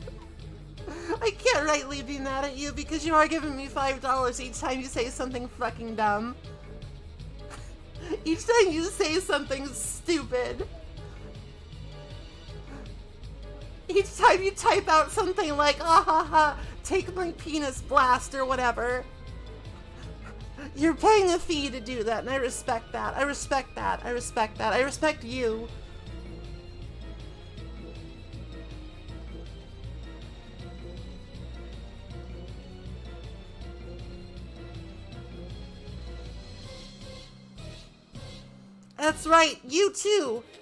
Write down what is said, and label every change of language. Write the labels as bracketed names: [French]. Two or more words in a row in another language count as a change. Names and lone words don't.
[English] I can't rightly be mad at you because you are giving me $5 each time you say something fucking dumb. Each time you say something stupid. Each time you type out something like, ah ha ha, take my penis blast or whatever. You're paying a fee to do that, and I respect that. I respect that. I respect that. I respect you. That's right, you too.